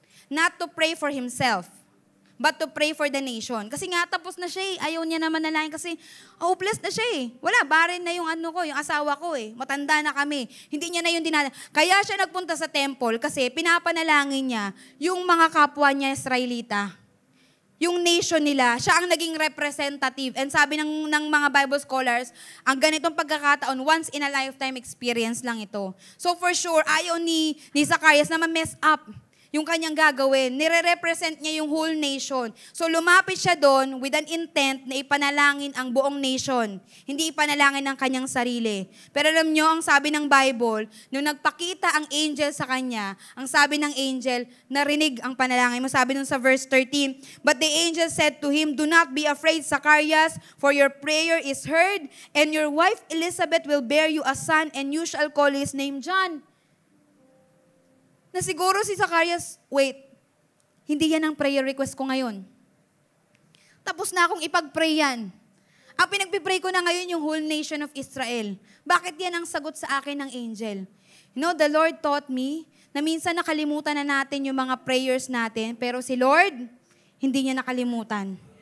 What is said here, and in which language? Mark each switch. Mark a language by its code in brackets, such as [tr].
[en] Not to pray for himself, but to pray for the nation. [tl] Kasi nga, tapos na siya eh. Ayaw niya naman nalain kasi hopeless na siya eh. Wala, barren na yung yung asawa ko eh. Matanda na kami. Hindi niya na yung dinala. Kaya siya nagpunta sa temple kasi pinapanalangin niya yung mga kapwa niya Israelita. Yung nation nila, siya ang naging representative. And sabi ng mga Bible scholars, ang ganitong pagkakataon, [en] once in a lifetime experience [tl] lang ito. So for sure, ayaw ni Zacarias na ma-mess up yung kanyang gagawin. Nire-represent niya yung whole nation. So lumapit siya doon [en] with an intent [tl] na ipanalangin ang buong nation. Hindi ipanalangin ang kanyang sarili. Pero alam nyo, ang sabi ng Bible, nung nagpakita ang angel sa kanya, ang sabi ng angel, narinig ang panalangin mo. Sabi nun sa verse 13, [en] but the angel said to him, do not be afraid, Zacarias, for your prayer is heard, and your wife Elizabeth will bear you a son, and you shall call his name John. [tl] Na siguro si Zacarias, wait, hindi yan ang prayer request ko ngayon. Tapos na akong ipag-pray yan. Ang pinagpipray ko na ngayon yung [en] whole nation of Israel. [tl] Bakit yan ang sagot sa akin ng angel? [en] You know, the Lord taught me [tl] na minsan nakalimutan na natin yung mga prayers natin, pero si Lord, hindi niya nakalimutan.